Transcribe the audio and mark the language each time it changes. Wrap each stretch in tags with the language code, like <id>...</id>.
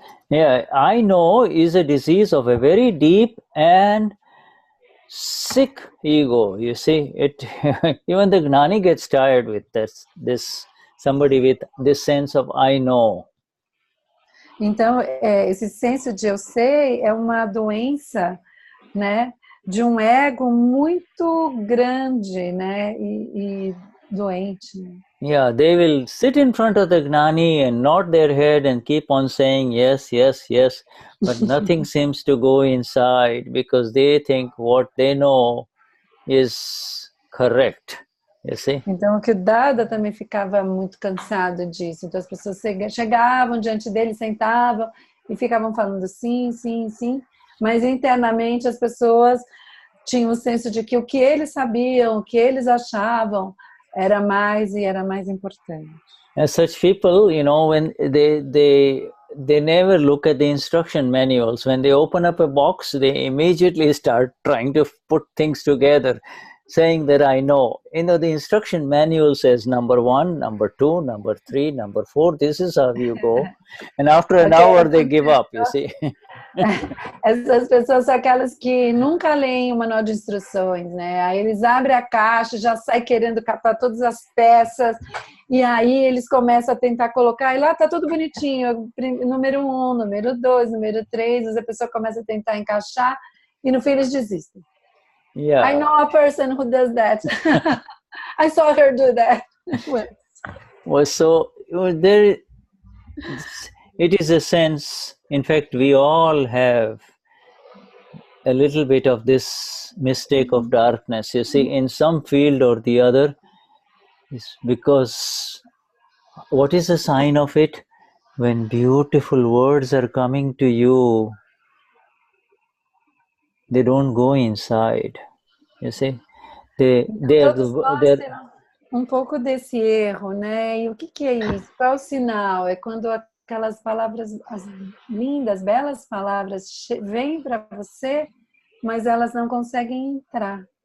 <en>Yeah, I know is a disease of a very deep and sick ego, you see. Even the Gnani gets tired with this somebody with this sense of I know.</en> <pt>Então, esse senso de eu sei é uma doença, né, de um ego muito grande, né, e doente.</pt> <en>Yeah, they will sit in front of the Gnani and nod their head and keep on saying yes, yes, yes, but nothing seems to go inside because they think what they know is correct, you see.</en> <pt>Então, que o Dada também ficava muito cansado disso. Então, as pessoas chegavam diante dele, sentavam e ficavam falando sim, sim, sim, mas internamente as pessoas tinham o senso de que o que eles sabiam, o que eles achavam era mais importante.</pt> <en>And such people, when they never look at the instruction manuals. When they open up a box, they immediately start trying to put things together, saying that I know. The instruction manual says number 1, number 2, number 3, number 4, this is how you go. And after an hour, they give up, you see.</en> <pt>Essas pessoas são aquelas que nunca leem o manual de instruções, né? Aí eles abrem a caixa, já sai querendo catar todas as peças, e aí eles começam a tentar colocar, e lá tá tudo bonitinho, número 1, número 2, número 3, a pessoa começa a tentar encaixar, e no fim eles desistem.</pt> <en>Yeah. I know a person who does that. I saw her do that. Well, so it is a sense, in fact, we all have a little bit of this mistake of darkness, you see, in some field or the other, because what is the sign of it? When beautiful words are coming to you, they don't go inside, you see.</en> <pt>Todos nós temos um pouco desse erro, né? E o que é isso? Qual é o sinal? É quando aquelas palavras, as lindas, belas palavras vêm para você, mas elas não conseguem entrar.</pt>